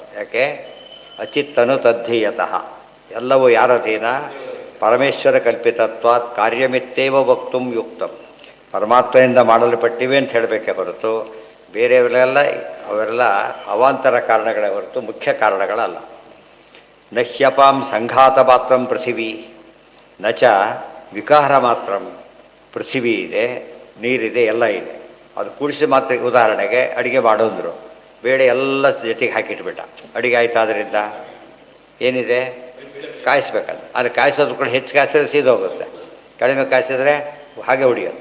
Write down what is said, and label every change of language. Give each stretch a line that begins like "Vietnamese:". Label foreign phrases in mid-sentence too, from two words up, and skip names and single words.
Kannada: ಯಾಕೆ?
Sanskrit: ಅಚಿತ್ತನು ತದ್ಧೀಯತಃ,
Kannada: ಎಲ್ಲವೂ ಯಾರಧೀನ?
Sanskrit: ಪರಮೇಶ್ವರ ಕಲ್ಪಿತತ್ವಾತ್ ಕಾರ್ಯಮಿತ್ತೇವ ವಕ್ತುಂ ಯುಕ್ತಂ.
Kannada: ಪರಮಾತ್ಮನಿಂದ ಮಾಡಲ್ಪಟ್ಟಿವೆ ಅಂತ ಹೇಳಬೇಕೆ ಹೊರತು ಬೇರೆಯವರೆಲ್ಲ ಅವೆಲ್ಲ ಅವಾಂತರ ಕಾರಣಗಳೇ ಹೊರತು ಮುಖ್ಯ ಕಾರಣಗಳಲ್ಲ.
Sanskrit: ನಹ್ಯಪಾಂ ಸಂಘಾತ ಮಾತ್ರಂ ಪೃಥಿವೀ ನ ಚ ವಿಕಾರ ಮಾತ್ರಂ.
Kannada: ಪೃಥಿವಿ ಇದೆ, ನೀರಿದೆ, ಎಲ್ಲ ಇದೆ. ಅದು ಕೂಡಿಸಿ ಮಾತ್ರ. ಉದಾಹರಣೆಗೆ ಅಡುಗೆ ಮಾಡೋಂದ್ರು, ಬೇಳೆ ಎಲ್ಲ ಜೊತೆಗೆ ಹಾಕಿಟ್ಬಿಟ್ಟ, ಅಡುಗೆ ಆಯ್ತಾದ್ರಿಂದ ಏನಿದೆ? ಕಾಯಿಸ್ಬೇಕಲ್ಲ. ಆದರೆ ಕಾಯಿಸೋದು ಕೂಡ ಹೆಚ್ಚು ಕಾಯಿಸಿದ್ರೆ ಸೀದೋಗುತ್ತೆ, ಕಡಿಮೆ ಕಾಯಿಸಿದ್ರೆ ಹಾಗೆ ಉಳಿಯುತ್ತೆ.